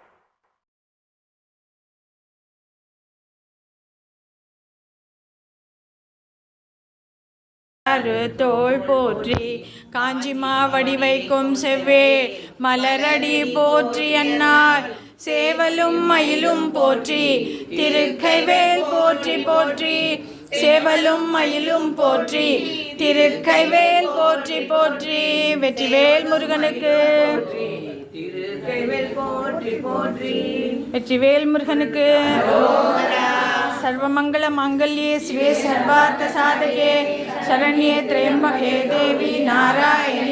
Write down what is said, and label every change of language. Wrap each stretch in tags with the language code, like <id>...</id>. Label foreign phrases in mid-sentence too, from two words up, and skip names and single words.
<ta>தோள் போற்றி காஞ்சிமா வடிவைக்கும் செவ்வே மலரடி போற்றி அன்னார் சேவலும் மயிலும் போற்றி திருக்கைவேல் போற்றி போற்றி சேவலும் மயிலும் போற்றி திருக்கைவேல் போற்றி போற்றி. வெற்றிவேல் முருகனுக்கு திருக்கைவேல் போற்றி போற்றி. வெற்றிவேல் முருகனுக்கு.</ta> <sa>सर्वमंगल मांगल्ये शिवे सर्वार्थ साधके शरण्ये त्र्यंबके देवी नारायणी</sa>